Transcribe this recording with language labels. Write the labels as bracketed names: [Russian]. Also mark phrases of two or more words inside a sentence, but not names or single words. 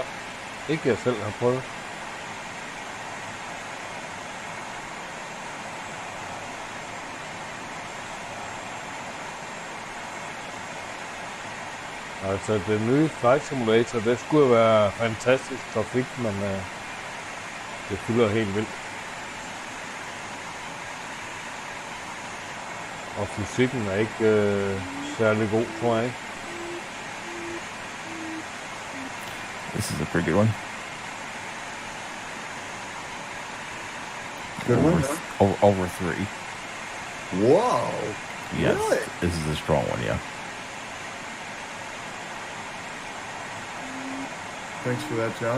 [Danish] Ikke jeg selv har prøvet. Altså, den nye flight simulator, det skulle være fantastisk trafik, men det fylder helt vildt. Og fysikken er ikke særlig god, tror jeg ikke. [English] This is a pretty good one. Good one. Over 3. Whoa. Yes, Really? this is a strong one, yeah. Thanks for that, John.